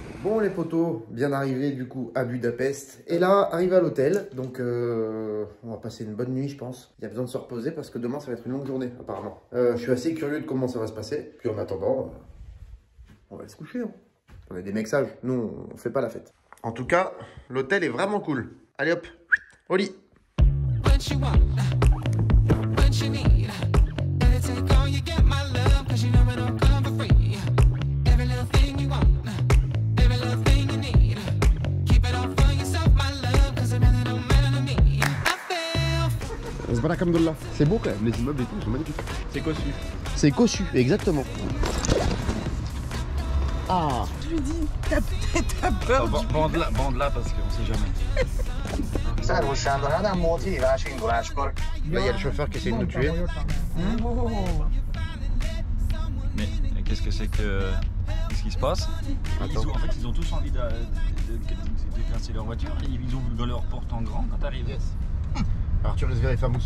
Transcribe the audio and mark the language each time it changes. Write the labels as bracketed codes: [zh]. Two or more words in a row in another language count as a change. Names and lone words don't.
[fr] Bon les potos, bien arrivé du coup à Budapest, et là, arrivé à l'hôtel, donc on va passer une bonne nuit je pense. Il y a besoin de se reposer parce que demain ça va être une longue journée apparemment. Je suis assez curieux de comment ça va se passer, puis en attendant, on va aller se coucher. Hein. On est des mecs sages, nous on fait pas la fête. En tout cas, l'hôtel est vraiment cool. Allez hop, au lit. [en] When she want, when she need, anything all you get my love, cause you know it don't come for free. Every little thing you want, every little thing you need, keep it all for yourself, my love, cause it really don't matter to me. I feel. Zbarakamdullah. [fr] C'est beau quand même, les immeubles et tout, ils sont magnifiques. C'est cossu. C'est cossu, exactement. Ah. Je lui dis, t'as peur du Bande là parce qu'on sait jamais. [hu] Szervusz Sándor, Ádám volt hívás induláskor. [fr] Là, il y a le chauffeur qui essaie de nous tuer. Mais qu'est-ce que c'est que... Qu'est-ce qui se passe? En fait, ils ont tous envie de classer leur voiture. Ils ont vu dans leur porte en grand quand t'arrives. Arthur laisse vérifier Famous.